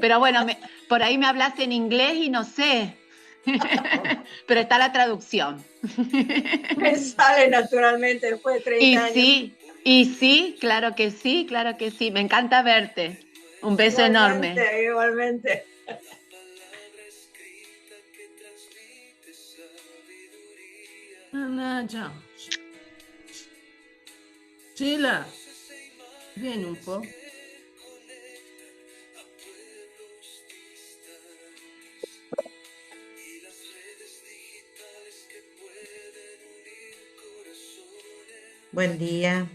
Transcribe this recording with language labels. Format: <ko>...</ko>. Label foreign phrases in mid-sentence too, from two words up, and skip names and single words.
<es>Pero bueno, por ahí me hablaste en inglés y no sé. Pero está la traducción. Me sale naturalmente después de 30 años. Y sí, claro que sí, claro que sí. Me encanta verte. Un beso enorme. Igualmente.</es> <it>Mannaggia. Sila. Vieni un po'.</it> <es>Buen día.</es>